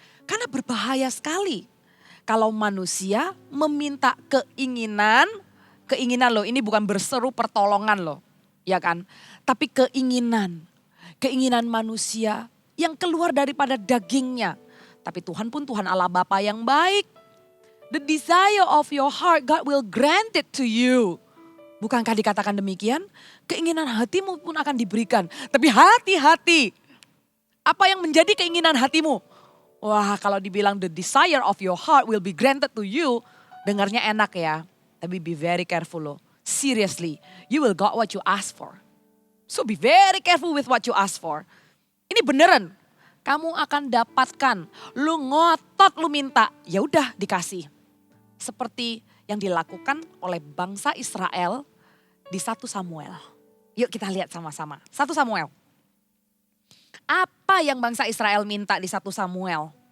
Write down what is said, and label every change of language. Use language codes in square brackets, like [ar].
[id] Karena berbahaya sekali kalau manusia meminta keinginan loh, ini bukan berseru pertolongan loh, ya kan? Tapi keinginan manusia yang keluar daripada dagingnya. Tapi Tuhan pun Tuhan Allah Bapa yang baik. [en] The desire of your heart, God will grant it to you. [id] Bukankah dikatakan demikian? Keinginan hatimu pun akan diberikan. Tapi hati-hati. Apa yang menjadi keinginan hatimu? Wah, kalau dibilang [en] the desire of your heart will be granted to you, [id] dengarnya enak ya. Tapi [en] be very careful loh. Seriously, you will got what you ask for. So be very careful with what you ask for. [id] Ini beneran. Kamu akan dapatkan. Lu ngotot lu minta, ya udah dikasih. Seperti yang dilakukan oleh bangsa Israel di 1 Samuel. Yuk kita lihat sama-sama. 1 Samuel. Apa yang bangsa Israel minta di 1 Samuel?